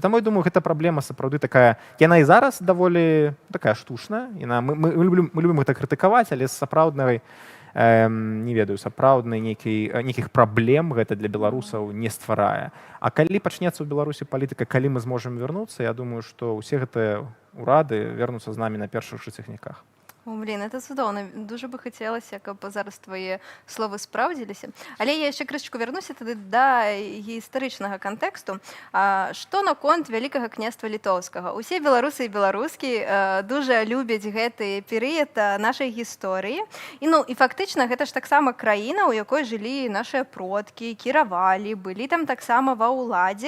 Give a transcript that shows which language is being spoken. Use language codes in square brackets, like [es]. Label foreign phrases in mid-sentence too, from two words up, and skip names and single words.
[be] Таму, я думаю, гэта праблема сапраўды такая, яна і зараз даволі такая штучная, мы любім гэта крытыкаваць, але з сапраўднай, не ведаю, сапраўднай нейкіх праблем гэта для беларусаў не стварае. А калі пачнецца ў Беларусі палітыка, калі мы зможам вярнуцца, я думаю, што ўсе гэтыя урады вернуцца з намі на першых жа цягніках. Блін, это цудоўна. [uk] Дуже би хотілося, [be] каб зараз [uk] твої слови справдзіліся. [be] Але я яшчэ крышачку вярнуся тады да гістарычнага кантэксту. Што наконт Вялікага княства Літоўскага? Усе беларусы і беларускі дуже любяць гэты перыяд нашай гісторыі. І фактычна гэта ж таксама краіна, у якой жылі нашыя продкі, кіравалі, былі там таксама ва ўладзе.